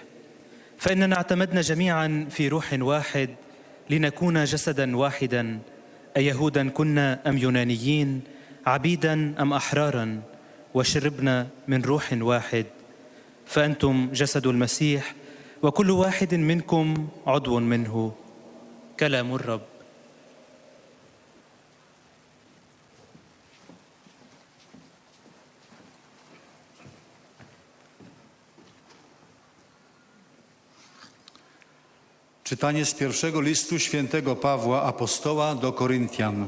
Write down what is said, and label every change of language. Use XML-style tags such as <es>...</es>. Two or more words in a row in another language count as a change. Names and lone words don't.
<ar>فإننا اعتمدنا جميعا في روح واحد لنكون جسدا واحدا، أيهودا كنا أم يونانيين، عبيدا أم أحرارا، وشربنا من روح واحد. فأنتم جسد المسيح وكل واحد منكم عضو منه. كلام الرب.</ar> <pl>Czytanie z pierwszego listu świętego Pawła Apostoła do Koryntian.</pl>